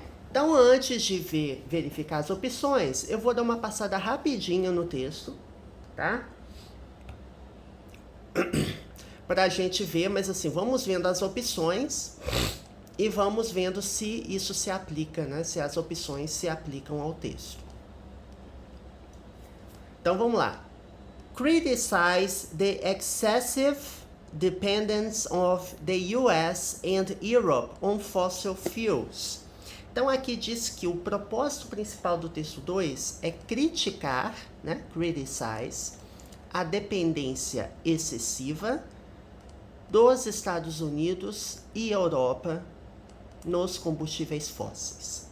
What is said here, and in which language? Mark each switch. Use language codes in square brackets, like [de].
[pt] Então, antes de verificar as opções, eu vou dar uma passada rapidinha no texto, tá? Pra gente ver, mas assim, vamos vendo as opções e vamos vendo se isso se aplica, né? Se as opções se aplicam ao texto. Então, vamos lá. [en] criticize the excessive dependence of the US and Europe on fossil fuels. [pt] Então aqui diz que o propósito principal do texto 2 é criticar, né, criticize, a dependência excessiva dos Estados Unidos e Europa nos combustíveis fósseis.